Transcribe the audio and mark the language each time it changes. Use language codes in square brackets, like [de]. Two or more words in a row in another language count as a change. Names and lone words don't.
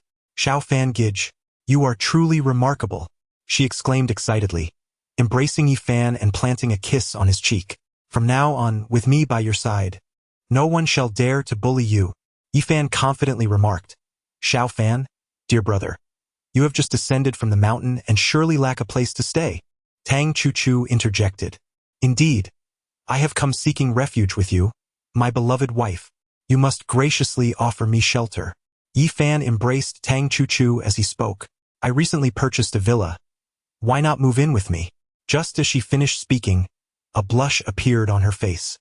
[en] Xiao Fan Gij, you are truly remarkable, she exclaimed excitedly, embracing Yi Fan and planting a kiss on his cheek. From now on, with me by your side, no one shall dare to bully you, Yi Fan confidently remarked. Xiao Fan, dear brother, you have just descended from the mountain and surely lack a place to stay. Tang Chu interjected. Indeed, I have come seeking refuge with you, my beloved wife. You must graciously offer me shelter. Yi Fan embraced Tang Chu as he spoke. I recently purchased a villa. Why not move in with me? Just as she finished speaking, a blush appeared on her face.